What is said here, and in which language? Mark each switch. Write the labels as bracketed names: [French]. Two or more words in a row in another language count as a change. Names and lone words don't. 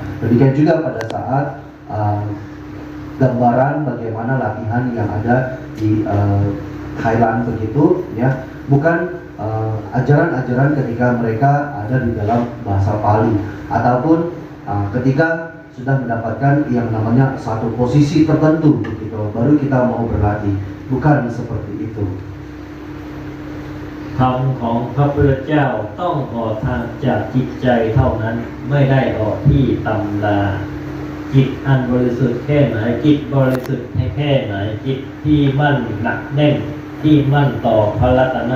[Indonesian] Demikian juga pada saat gambaran bagaimana latihan yang ada di Thailand begitu ya, bukan ajaran-ajaran ketika mereka ada di dalam bahasa Pali ataupun ketika sudah mendapatkan yang namanya satu posisi tertentu begitu baru kita mau berlatih, bukan seperti itu. [Thai] ธรรมของพระพุทธเจ้าต้องออกทางจากจิตใจเท่านั้นไม่ได้ออกที่ตำราจิตอันบริสุทธิ์แค่ไหนจิตบริสุทธิ์แค่ไหนจิตที่มั่นหนักแน่นที่มั่นต่อพระรัตน